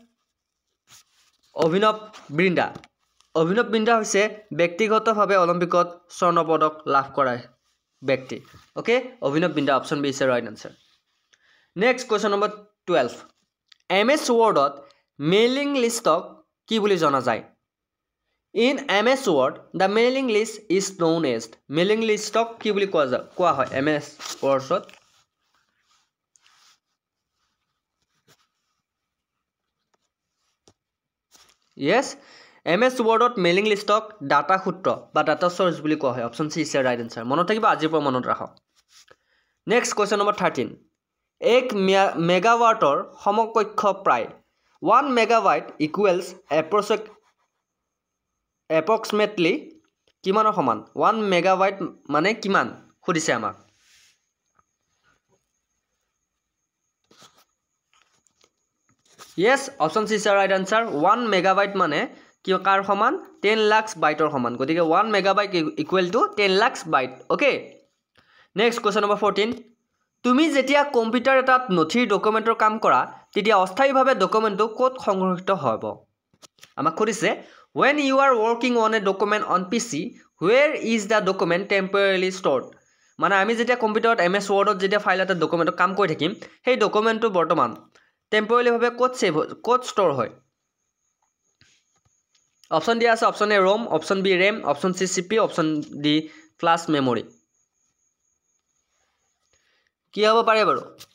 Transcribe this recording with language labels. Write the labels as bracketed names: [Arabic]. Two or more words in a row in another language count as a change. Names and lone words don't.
[Assamese] অভিনৱ বৃন্দা হৈছে ব্যক্তিগতভাৱে অলিম্পিকত স্বৰ্ণ পদক লাভ কৰা ব্যক্তি ওকে অভিনৱ বৃন্দা [English] option B is the right answer next question number [Assamese] 12 MS Word [English] mailing list [Assamese] কি বুলি জনা যায় [English] In MS Word the mailing list is known as mailing list [Assamese] কি বুলি কোৱা হয় MS Word [English] Yes MS Word mailing list data [Assamese] সূত্ৰ বা [English] data source [Assamese] বুলি কোৱা হয় [English] option C is the right answer [Assamese] মনত থাকিব আজিৰ পৰা মনত ৰাখক [English] next question number 13 [Assamese] এক মেগাৱাটৰ সমকক্ষ প্ৰায় 1 মেগাবাইট ইকুৱেলছ approximately কিমানৰ সমান 1 মেগাবাইট মানে কিমান খুদিছে আমাক [English] yes option C is the right answer [Assamese] 1 মেগাবাইট মানে কি কাৰ সমান 10 লাখ বাইটৰ সমান গতিকে 1 [English] megabyte equal to [Assamese] 10 লাখ বাইট [English] okay next question number [Assamese] 14 তুমি যেতিয়া কম্পিউটাৰ এটাত নথিৰ ডকুমেণ্টৰ কাম কৰা তেতিয়া অস্থায়ীভাৱে ডকুমেণ্টটো ক'ত সংৰক্ষিত হ'ব আমাক সুধিছে [English] when you are working on a document on PC where is the document temporarily stored [Assamese] মানে আমি যেতিয়া কম্পিউটাৰত MS Wordত যেতিয়া ফাইল এটা ডকুমেণ্টত কাম কৰি থাকিম সেই ডকুমেণ্টটো বৰ্তমান টেম্পৰেৰী ভাৱে ক'ত ষ্ট'ৰ হয় অপচন দিয়া আছে [English] option A ROM option B RAM option C CPU option D flash memory [Assamese] কি হ'ব পাৰে বাৰু